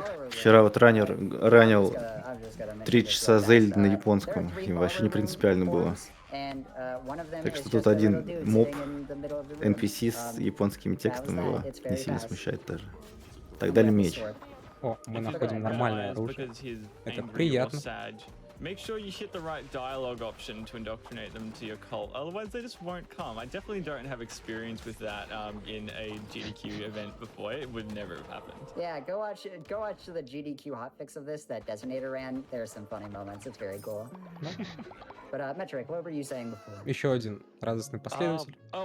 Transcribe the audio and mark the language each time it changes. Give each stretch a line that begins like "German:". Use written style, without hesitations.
Russian: Вчера вот раннер ранил 3 часа Зельды на японском. Им вообще не принципиально было. Так что тут один моб NPC с японским текстом его не сильно смущает даже. Так, дали меч. О, мы находим нормальное оружие. Это приятно.
English: Make sure you hit the right dialogue option to indoctrinate them to your cult. Otherwise, they just won't come. I definitely don't have experience with that in a GDQ event before. It would never have happened. Yeah, go watch the GDQ hotfix of this that Designator ran. There are some funny moments. It's very cool. But Metric, what were you saying before?
Russian: Еще один радостный последователь.